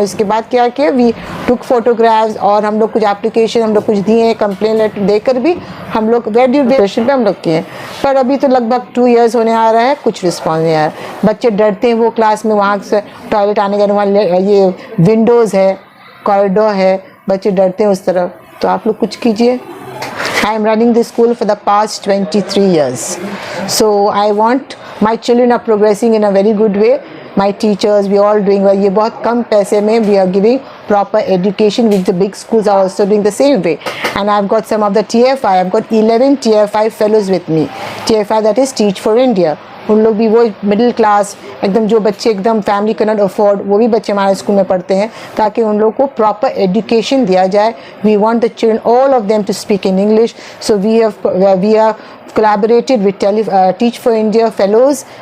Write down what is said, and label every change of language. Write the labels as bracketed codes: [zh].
[hi] उसके बाद क्या किया, [en] we took photographs [hi] और हम लोग कुछ एप्लीकेशन हम लोग कुछ दिए, कंप्लेन लेटर देकर भी हम लोग रेडियो पे हम लोग किए, पर अभी तो लगभग 2 इयर्स होने आ रहा है, कुछ रिस्पॉन्स नहीं आ रहा है। बच्चे डरते हैं वो क्लास में, वहाँ से टॉयलेट आने का, वहाँ ये विंडोज़ है, कॉरिडोर है, बच्चे डरते हैं उस तरफ। तो आप लोग कुछ कीजिए। [en] I am running this school for the past 23 years. So I want my children are progressing in a very good way. My teachers, we all doing well. [hi] ये बहुत कम पैसे में [en] we are giving proper education, which the big schools are also doing the same way. And I've got some of the TFI. I've got 11 TFI fellows with me. TFI, that is Teach for India. [hi] उन लोग भी वो middle class एकदम जो बच्चे एकदम [en] family can not afford, [hi] वो भी बच्चे हमारे स्कूल में पढ़ते हैं, ताकि उन लोग को प्रॉपर एजुकेशन दिया जाए। [en] We want the children all of them to speak in English, so we are collaborated with Teach for India fellows।